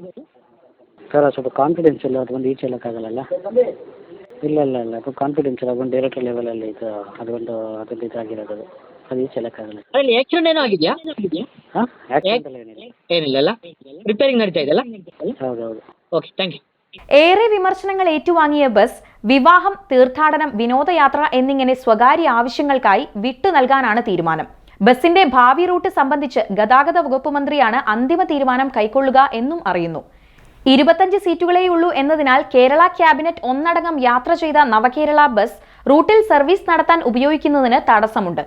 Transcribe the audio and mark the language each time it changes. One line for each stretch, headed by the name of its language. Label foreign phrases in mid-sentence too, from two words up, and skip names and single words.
Kannada: ಸರ್ ಅದು ಸ್ವಲ್ಪ ಕಾನ್ಫಿಡೆನ್ಷಿಯಲ್, ಅದು ಒಂದು ಈಚೆ ಹೇಳೋಕ್ಕಾಗಲ್ಲ. ಇಲ್ಲ ಅದು ಕಾನ್ಫಿಡೆನ್ಷಿಯಲ್, ಅದೊಂದು ಡೈರೆಕ್ಟರ್ ಲೆವೆಲಲ್ಲಿ ಇದು ಅದೊಂದು ಅದೊಂದು ಇದಾಗಿರೋದು, ಅದು ಈಚೆ ಹೇಳೋಕ್ಕಾಗಲ್ಲ. ಅಲ್ಲಿ ಆಕ್ಸಿಡೆಂಟ್ ಏನೋ ಆಗಿದೆಯಾ? ಹಾಂ, ಆಕ್ಸಿಡೆಂಟ್ ಎಲ್ಲ ಏನಿಲ್ಲ, ರಿಪೇರಿಂಗ್ ನಡೀತಾ ಇದೆಯಲ್ಲ? ಹೌದು.
English: Okay, thank you.
Malayalam: ഏറെ വിമർശനങ്ങൾ ഏറ്റുവാങ്ങിയ ബസ് വിവാഹം, തീർത്ഥാടനം, വിനോദയാത്ര എന്നിങ്ങനെ സ്വകാര്യ ആവശ്യങ്ങൾക്കായി വിട്ടു നൽകാനാണ് തീരുമാനം. ബസിന്റെ ഭാവി റൂട്ട് സംബന്ധിച്ച് ഗതാഗത വകുപ്പ് മന്ത്രിയാണ് അന്തിമ തീരുമാനം കൈക്കൊള്ളുക എന്നും അറിയുന്നു. 25 സീറ്റുകളേയുള്ളൂ എന്നതിനാൽ കേരള ക്യാബിനറ്റ് ഒന്നടങ്കം യാത്ര ചെയ്ത നവകേരള ബസ് റൂട്ടിൽ സർവീസ് നടത്താൻ ഉപയോഗിക്കുന്നതിന് തടസ്സമുണ്ട്.